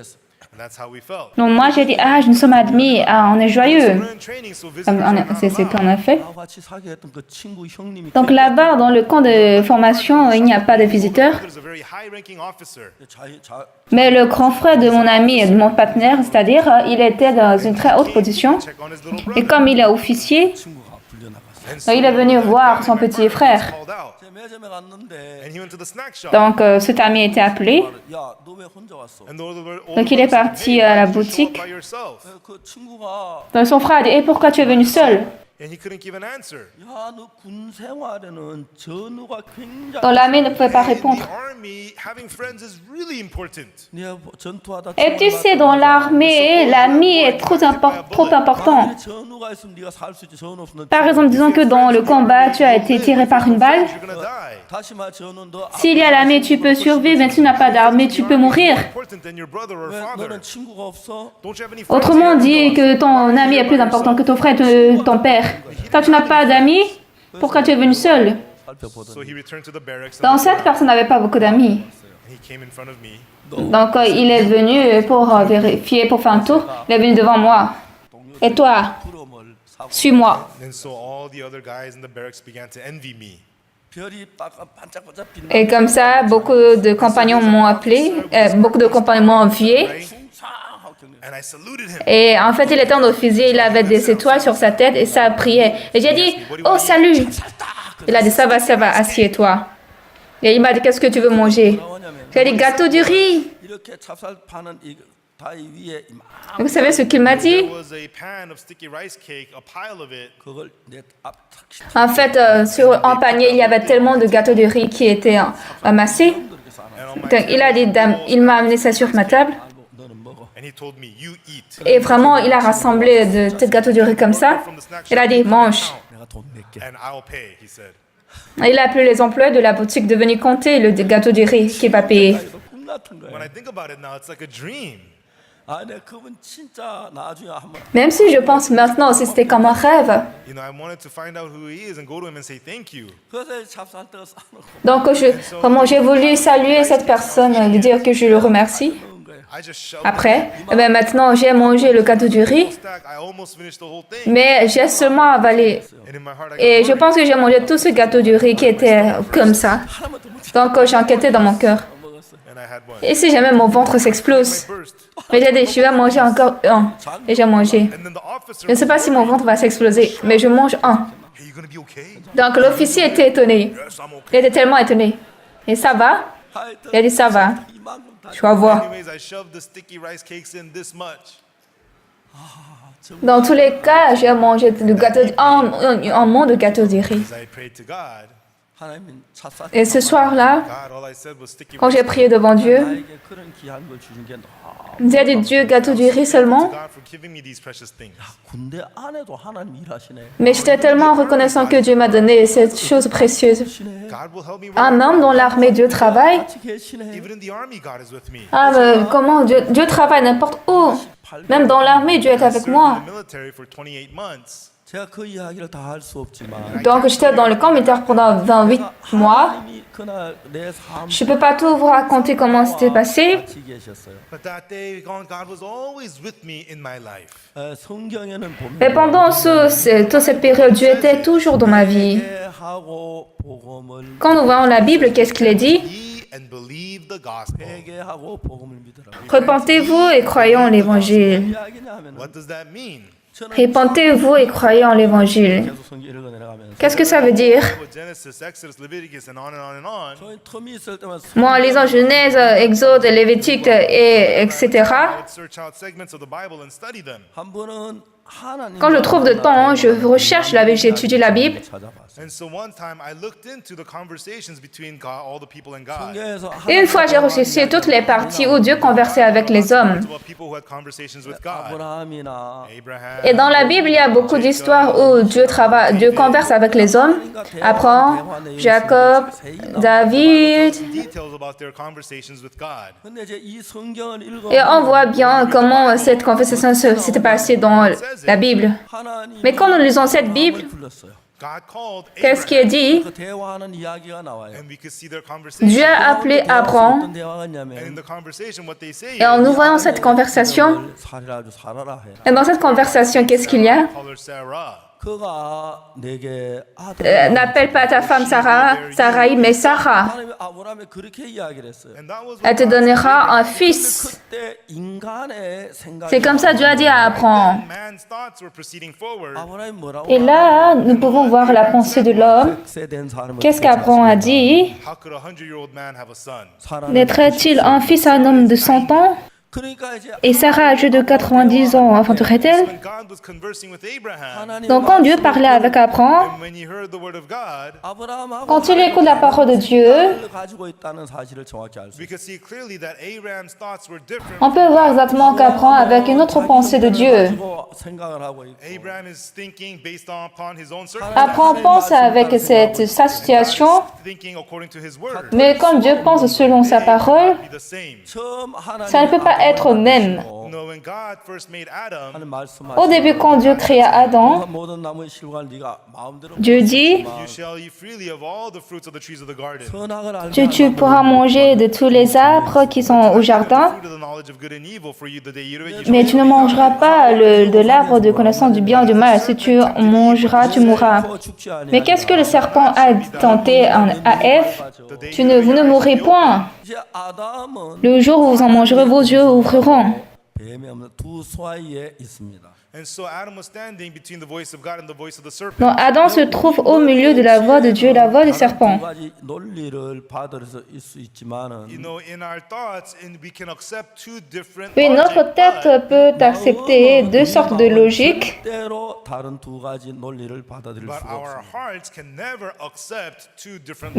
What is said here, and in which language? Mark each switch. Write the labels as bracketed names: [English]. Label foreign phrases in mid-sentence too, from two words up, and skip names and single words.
[English] good. [Korean] 그래서 [English] And that's how we felt. [French] Donc moi j'ai dit, ah, nous sommes admis, ah, on est joyeux. [English] We're in training, so visitors [French] C'est ce qu'on a fait. [Korean] 나와 같이 사귀었던 그 친구 형님이 [French] Donc là-bas, dans le camp de formation, il n'y a pas de visiteurs. [English] There's a very high-ranking officer. [French] Mais le grand frère de mon ami et de mon partenaire, c'est-à-dire, il était dans une très haute position. [English] Check on his little [French] Et [English] brother. [French] comme il est officier, [Korean] 친구가 불려나갔어요. [English] And so [French] il est venu voir son petit frère. [English] called out. [Korean] 제 매점에 갔는데 [English] And he went to the snack shop. [French] Donc cet ami a été appelé. [Korean] 야, 너 왜 혼자 왔어? [English] And the older [French] Donc il est parti à la boutique. [English] by yourself. [Korean] 그 친구가 [French] Donc son frère a dit, et pourquoi tu es venu seul? [English] And he couldn't give an answer. [Korean] 야, 너 군 생활에는 전우가 굉장히 [French] Dans l'armée, il ne pouvait pas [English] In [French] répondre. [English] the army, having friends is really important. [Korean] 네가 전투하다 [French] Et tu sais, dans l'armée, l'ami est trop important. [Korean] 만약에 전우가 있으면 네가 살 수 있지. 전우 없으면 [French] Par exemple, disons que dans le combat, tu as été tiré par une balle. [English] You're gonna die. [Korean] 다시 말 전우는 너 [French] S'il y a l'armée, tu peux survivre, mais si tu n'as pas d'armée, tu peux mourir. [English] Important than your brother or [Korean] 왜 [English] father. [Korean] 너는 친구가 없어? [English] Don't you have any friends? [French] Autrement dit, que ton ami est plus important que ton frère et ton père. Quand tu n'as pas d'amis, pourquoi tu es venu seul? [Korean] 살펴보더니 [English] So he returned to the barracks [French] Donc cette personne n'avait pas beaucoup d'amis. [English] and he came in front of me. [French] Donc il est venu pour vérifier, pour faire un tour. Il est venu devant moi. Et toi, [Korean] 부러움을 사고 [French] suis-moi. [English] And so all the other guys in the barracks began to envy me. [Korean] 별이 반짝반짝 빛나. [French] Et comme ça, beaucoup de compagnons m'ont appelé, beaucoup de compagnons m'ont envié. [English] Right? [Korean] 숭상하고 경례. [English] And I saluted him. [French] Et en fait, il était en officier, il avait des étoiles sur sa tête et ça priait. Et j'ai dit, oh salut. Il a dit, ça va, assieds-toi. Et il m'a dit, qu'est-ce que tu veux manger? J'ai dit, gâteau du riz. [Korean] 이렇게 찹쌀 파는 이 다이 위에 이만 [French] Et vous savez ce qu'il m'a dit? [English] There was a pan of sticky rice cake, a pile of it. [Korean] 그걸 내앞 [French] En fait, sur un panier, il y avait tellement de gâteaux de riz qui étaient amassés. [Korean] 이렇게 싸놔. [English] And on my [French] Donc, il a dit, il m'a amené ça sur ma table. [Korean] 너는 먹어. [English] and he told me, you eat. [French] Et vraiment, il a rassemblé de ces gâteaux de riz comme ça. Il a dit, mange. [Korean] 내가 돈 낼게. [English] And I'll pay, he said. [French] Et il a appelé les employés de la boutique de venir compter le gâteau de riz qui va payer. [Korean] 이거 꿈 같은 [English] When I [Korean] 거야. [English] think about it now, it's like a dream. [Korean] 아, 내 그분 진짜 나중에 한번 [French] Même si je pense maintenant, si c'était comme un rêve. [English] You know, I wanted to find out who he is and go to him and say thank you. [Korean] 그래서 찹쌀 떡 싸놓고 [French] Donc, vraiment, j'ai voulu saluer cette personne, lui dire que je le remercie. [Korean] 먹은 거야. [English] I just shoved [French] Après, eh bien, maintenant, j'ai mangé le gâteau du riz, [English] the stack. I almost finished the whole thing. [French] mais j'ai seulement avalé. [English] And in my heart, I got [French] Et je [English] worried. [French] pense que j'ai mangé tout ce gâteau du riz qui était comme ça. [Korean] 하나만 더 먹지 [French] Donc, j'ai enquêté dans mon cœur. [Korean] 먹었어. [English] And I had one. [French] Et si jamais mon ventre s'explose? [English] Burst. [French] Mais j'ai dit, je vais manger encore un. Et j'ai mangé. [English] And then the officer, [French] Je ne sais pas si mon ventre va s'exploser, mais je mange un. [English] hey, you gonna be okay? [French] Donc, l'officier était étonné. [English] Yes, I'm [French] Il [English] okay. [French] était tellement étonné. Et ça va? [Korean] 하여튼 [French] Il a dit, ça va. [Korean] 이만큼 다 [French] Tu vas voir. [English] Anyways, I shoved the sticky rice cakes in this much. [French] Dans tous les cas, j'ai mangé le gâteau, un monde de gâteau de riz. [English] As I prayed to God, [Korean] 하나님은 찹쌀 [French] Et ce soir-là, [English] God, all I said was sticky [French] quand [English] rice [French] j'ai prié devant Dieu, [Korean] 나에게 그런 귀한 걸 주는 게 너무 [French] j'ai dit, Dieu, gâteau du riz [English] to [French] seulement. [English] God for giving me these precious things. [Korean] 군대 안에도 하나님 일하시네. [French] Mais j'étais tellement reconnaissant que Dieu m'a donné cette chose précieuse. [Korean] 계시네. [English] God will help me [French] Ah, même dans l'armée, Dieu travaille. [Korean] 같이 계시네. [English] Even in the army, God is with me. [French] Ah, mais comment Dieu travaille n'importe où. Même dans l'armée, Dieu est avec [English] Served [French] moi. [English] in the military for 28 months. [Korean] 제가 그 이야기를 다 할 수 없지만 [French] Donc, j'étais dans le camp militaire pendant 28 mois. [Korean] 하나님이 그날 내 삶 [French] Je ne peux pas tout vous raconter comment c'était passé. [Korean] 같이 계셨어요. [English] But that day, God was always with me in my life. [Korean] 성경에는 [French] Et [Korean] 보면 [French] pendant toute cette période, Dieu était toujours dans ma vie. [Korean] 회개하고 복음을 [French] Quand nous voyons la Bible, qu'est-ce qu'il est dit? [English] Ye and believe the gospel. [Korean] 회개하고 복음을 믿으라고. [French] Repentez-vous et croyez en l'évangile. [Korean] 이야기냐 하면 [English] What does that mean? [French] Repentez-vous et croyez en l'évangile. [Korean] 계속 성경 읽어 내려가면서 [French] Qu'est-ce que ça veut dire? [English] With Genesis, Exodus, Leviticus, and on and on and on. [Korean] 저희 텀이 있을 때만 [French] Moi, en lisant Genèse, Exode, Lévitique, et etc., [English] I would search out segments of the Bible and study them. [Korean] 한 번은 하나님 [French] quand je trouve de temps, je recherche la Bible, j'étudie la Bible. [English] And so one time I looked into the conversations between God, all the people and God. [Korean] 성경에서 [French] Et une fois, j'ai recherché toutes les parties où Dieu conversait avec les hommes. [English] It's about people who had conversations with God. [Korean] 아브라함이나 [English] Abraham. [French] Et dans la Bible, il y a beaucoup d'histoires où Dieu converse avec les hommes. [English] Abraham, Jacob, David. Details about their conversations with God. [Korean] 근데 이제 이 성경을 읽어 [French] Et on voit bien comment cette conversation s'était passée dans la Bible. [Korean] 하나님 [French] Mais quand nous lisons cette Bible, [Korean] 불렀어요. [English] God called [French] Qu'est-ce qui est [English] Abraham, [French] dit? [Korean] 그 대화하는 이야기가 나와요. [English] and we could see their conversation. [French] Dieu a appelé Abraham. [Korean] 어떤 대화가 [English] And in [Korean] 있냐면 [English] the conversation, what they say [French] Et en [English] is, [French] nous voyant cette conversation, [Korean] 살이라 아주 살아라 해. [French] et dans cette conversation, qu'est-ce qu'il y a? [English] call her Sarah. [Korean] 그가 내게 아들 [French] N'appelle pas ta femme Sarai, mais Sarah. [Korean] 하나님이 아브라함에 그렇게 이야기를 했어요. [English] And that was [French] Elle [English] what [French] te [English] God [French] donnera un fils. [Korean] 그때 인간의 생각이 [French] C'est comme ça Dieu a dit à Abraham. [English] man's thoughts were proceeding forward. [Korean] 아브라함이 뭐라고 [French] Et là, nous pouvons voir la pensée de l'homme. [Korean] 세된 사람을 [French] Qu'est-ce qu'Abraham a dit? [English] How could a 100-year-old man have a son? [French] Naîtrait-il un fils à un homme de 100 ans? [Korean] 그러니까 이제 [French] Et Sarah, âgée de 90 ans, enfanterait-elle? [English] When God was conversing with Abraham, [Korean] 하나님 [French] Donc quand Dieu parlait avec Abraham, [English] and when he heard the word of God, [Korean] 아브라함하고 [French] quand il écoute la parole de Dieu, [Korean] 하나님을 가지고 있다는 사실을 정확히 알 수 [English] we [Korean] 있어요. [English] could see clearly that Abraham's thoughts were different. [French] on peut voir exactement qu'Abraham avec une autre pensée de Dieu. [Korean] 가지고 생각을 하고 있고 [English] Abraham is thinking based upon his own circumstances, [French] Abraham pense avec sa situation, [English] thinking according to his word. [French] mais comme Dieu pense selon sa parole, [English] Be the same. [Korean] 처음 하나님 [French] ça ne peut pas être même. [English] You know, when God first made Adam, [Korean] 하나님 말씀하시고 [French] Au début, quand Dieu créa Adam, [Korean] 모든 나무의 실과를 네가 마음대로 [French] Dieu dit, [English] you shall eat freely of all the fruits of the trees of the garden. [Korean] 선악을 알게 [French] tu pourras manger de tous les arbres qui sont au jardin, [English] Fruit of the knowledge of good and evil for you the day you eat of it, you [French] mais tu ne mangeras pas de l'arbre de connaissance du bien et du mal. Si tu en mangeras, tu mourras. [Korean] shall 죽지 아니하리라. [French] Mais qu'est-ce que le serpent a tenté à Ève? Vous ne mourrez point. [Korean] 이제 아담은 [French] Le jour où vous en mangerez, vos yeux ouvriront. [Korean] 뱀이 없는 두 사이에 있습니다. [English] And so Adam was standing between the voice of God and the voice of the serpent. [French] Donc Adam se trouve au milieu de la voix de Dieu et la voix du serpent. [Korean] 두 가지 논리를 받아들여서 있을 수 있지만은 [English] You know, in our thoughts, and we can accept two different [French] Oui, notre [English] logic, [French] tête peut accepter deux sortes de logiques, [Korean] 때로 다른 두 가지 논리를 받아들일 [English] but [Korean] 수가 [English] our [Korean] 없습니다. [English] hearts can never accept two different